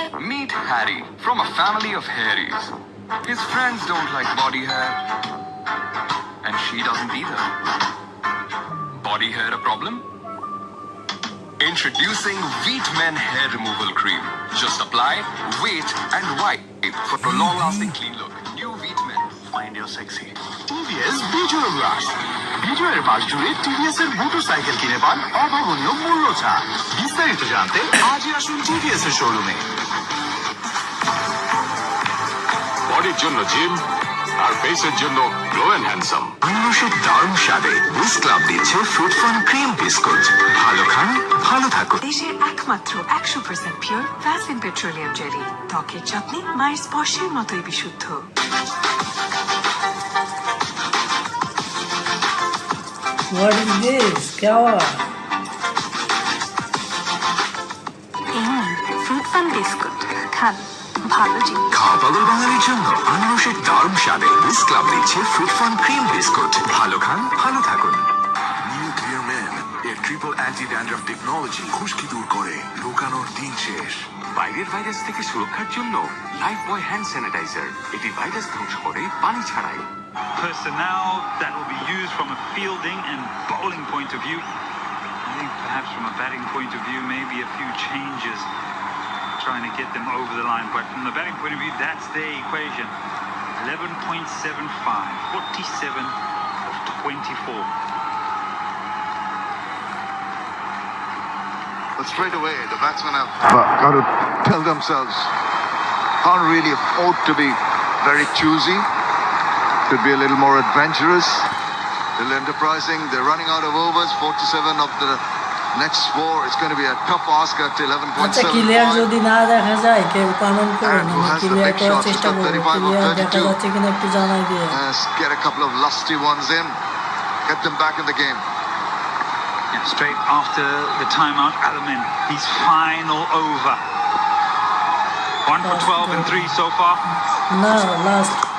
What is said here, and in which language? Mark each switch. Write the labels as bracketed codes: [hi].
[en] Meet Harry from a family of hairies. His friends don't like body hair, and she doesn't either. Body hair a problem? Introducing Wheat Men Hair Removal Cream. Just apply, wait, and wipe for a long-lasting clean look. New Wheat Men. Find your sexy. [bn] TVS বিজয় উল্লাস। বিজয়ের মাস জুড়ে TVS এর motorcycle কিনে পান অভাবনীয় মূল্য ছাড়। বিস্তারিত জানতে আজই আসুন টিভিএস এর শোরুমে। বডির জন্য জিম আর ফেসের জন্য গ্লো এন্ড হ্যান্ডসাম। আনারসের দারুণ স্বাদে বুস্ট ক্লাব দিচ্ছে ফ্রুট ফান ক্রিম বিস্কুট। ভালো খান, ভালো থাকুন। দেশের একমাত্র 100% পিওর ভ্যাসলিন পেট্রোলিয়াম জেলি, ত্বকের যত্নে মায়ের স্পর্শের মতোই বিশুদ্ধ। [en] What is this? [hi] क्या हुआ? [bn] ফ্রুট ফান বিস্কুট খান, ভালো জিনিস। খাওয়া পাগল বাঙালির জন্য আনারসের দারুণ স্বাদে বুস্ট ক্লাব দিচ্ছে ফ্রুট ফান ক্রিম বিস্কুট। ভালো খান, ভালো থাকুন। নিউক্লিয়ার ম্যান এর ট্রিপল অ্যান্টি ড্যান্ড্রাফ টেকনোলজি খুশকি দূর করে, লুকানোর দিন শেষ। বাইরের ভাইরাস থেকে সুরক্ষার জন্য লাইফ বয় হ্যান্ড স্যানিটাইজার। এটি ভাইরাস ধ্বংস করে, পানি ছাড়াই। [en] Personnel that will be used from a fielding and bowling point of view. I think perhaps from a batting point of view, maybe a few changes trying to get them over the line. But from the batting point of view, that's their equation. 11.75, 47 of 24. But straight away, the batsmen have got to tell themselves, can't really afford to be very choosy. Could be a little more adventurous, a little enterprising. They're running out of overs, 47 of the next 4. It's going to be a tough ask at [bn] আচ্ছা [en] 11.75. [bn] Clear যদি না দেখা যায় কেউ comment করুন, আমি clear করার চেষ্টা করব। ক্লিয়ার দেখা যাচ্ছে কিনা একটু জানাই দিয়ে। [en] Get a couple of lusty ones in, get them back in the game. Yeah, straight after the timeout, Alamin, his final over. 1 for 12 and 3 so far. [bn] না লাস্ট